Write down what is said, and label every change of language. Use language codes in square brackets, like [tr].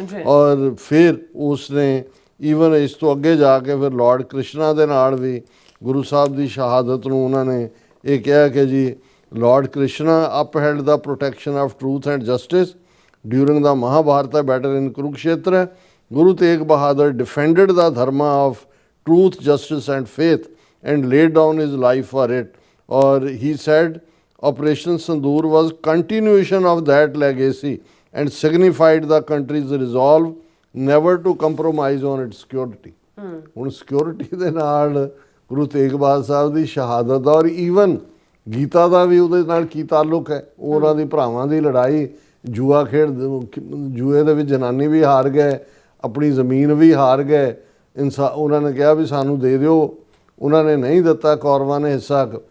[pa] ਔਰ ਫਿਰ ਉਸ ਨੇ ਈਵਨ ਇਸ ਤੋਂ ਅੱਗੇ ਜਾ ਕੇ ਫਿਰ ਲਾਰਡ ਕ੍ਰਿਸ਼ਨਾ ਦੇ ਨਾਲ ਵੀ ਗੁਰੂ ਸਾਹਿਬ ਦੀ ਸ਼ਹਾਦਤ ਨੂੰ ਉਹਨਾਂ ਨੇ ਇਹ ਕਿਹਾ ਕਿ ਜੀ Lord Krishna [en] upheld the protection of truth and justice during the Mahabharata battle in Kurukshetra. Guru Tegh Bahadur defended the dharma of truth, justice and faith and laid down his life for it. Or he said Operation Sindoor was continuation of that legacy and signified the country's resolve never to compromise on its security. [pa] ਹੁਣ security ਦੇ ਨਾਲ ਗੁਰੂ ਤੇਗ ਬਹਾਦਰ ਸਾਹਿਬ ਦੀ ਸ਼ਹਾਦਤ ਔਰ even Gita ਦਾ ਵੀ ਉਹਦੇ ਨਾਲ ਕੀ ਤਾਲੁਕ ਹੈ। ਉਹਨਾਂ ਦੀ ਭਰਾਵਾਂ ਦੀ ਲੜਾਈ, ਜੂਆ ਖੇਡ, ਜੂਏ ਦੇ ਵਿੱਚ ਜਨਾਨੀ ਵੀ ਹਾਰ ਗਏ, ਆਪਣੀ ਜ਼ਮੀਨ ਵੀ ਹਾਰ ਗਏ। ਉਹਨਾਂ ਨੇ ਕਿਹਾ ਵੀ ਸਾਨੂੰ ਦੇ ਦਿਓ, ਉਹਨਾਂ ਨੇ ਨਹੀਂ ਦਿੱਤਾ, ਕੌਰਵਾਂ ਨੇ ਹਿੱਸਾ।